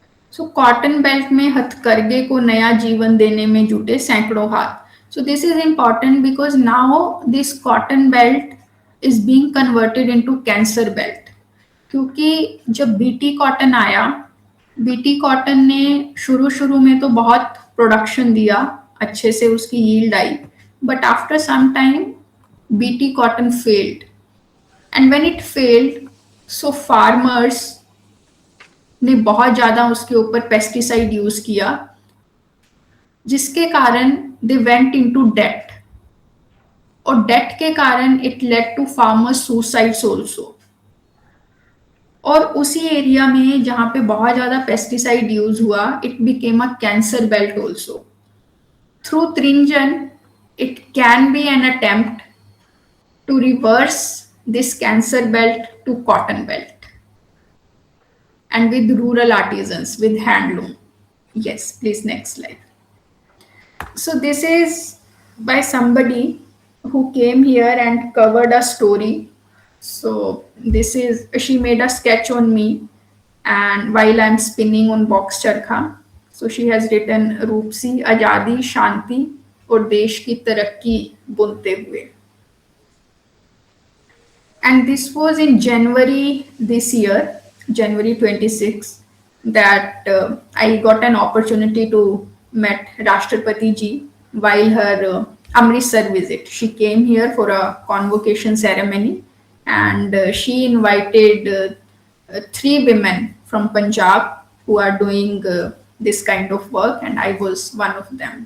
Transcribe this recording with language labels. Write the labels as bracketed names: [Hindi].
[Hindi] So cotton belt में हथकरघे को नया जीवन देने में जुटे सैकड़ों हाथ. [English] So this is important because now this cotton belt is being converted into cancer belt. [Hindi] क्योंकि जब बीटी कॉटन आया, बीटी कॉटन ने शुरू में तो बहुत प्रोडक्शन दिया, अच्छे से उसकी yield I, [English] But after some time BT cotton failed. And when it failed, so farmers ने [Hindi] बहुत ज़्यादा उसके ऊपर [English] pesticide use किया, [Hindi] जिसके कारण [English] They went into debt. और debt के कारण it led to farmers suicides also. [Hindi] और उसी एरिया में जहाँ पे बहुत ज़्यादा पेस्टिसाइड यूज हुआ, [English] It became a cancer belt also. Through Trinjan it can be an attempt to reverse this cancer belt to cotton belt, and with rural artisans, with handloom. Yes, please next slide. So this is by somebody who came here and covered a story. So this is, she made a sketch on me, and while I'm spinning on box charkha. So she has written [Hindi] Rupsi आजादी शांति और देश की तरक्की बुनते हुए. [English] And this was in January this year, January 26, that I got an opportunity to meet Rashtrapati ji while her Amritsar visit. She came here for a convocation ceremony, and she invited three women from Punjab who are doing this kind of work, and I was one of them.